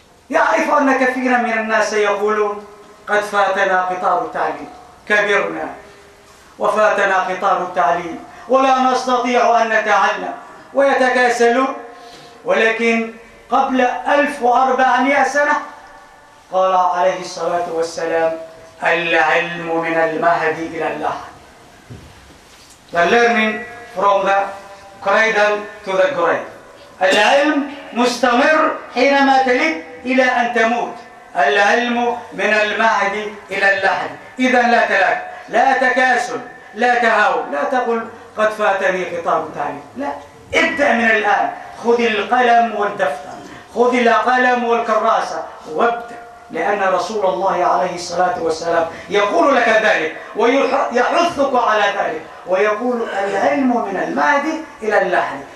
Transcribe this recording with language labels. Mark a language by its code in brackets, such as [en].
[ar] يعرف أن كثيرا من الناس يقولون قد فاتنا قطار التعليم، كبرنا وفاتنا قطار التعليم ولا نستطيع أن نتعلم، ويتكاسلون. ولكن قبل 1400 سنة قال عليه الصلاة والسلام: العلم من المهد إلى اللحد. [en] The learning from the cradle to the grave. [ar] العلم مستمر حينما تلد إلى أن تموت. العلم من المهد إلى اللحد. إذا لا تلاك، لا تكاسل، لا تهاون، لا تقل قد فاتني خطاب التعليم. لا، ابدأ من الآن. خذ القلم والدفتر، خذ القلم والكراسة وابدأ، لأن رسول الله عليه الصلاة والسلام يقول لك ذلك ويحثك على ذلك، ويقول: العلم من المهد إلى اللحد.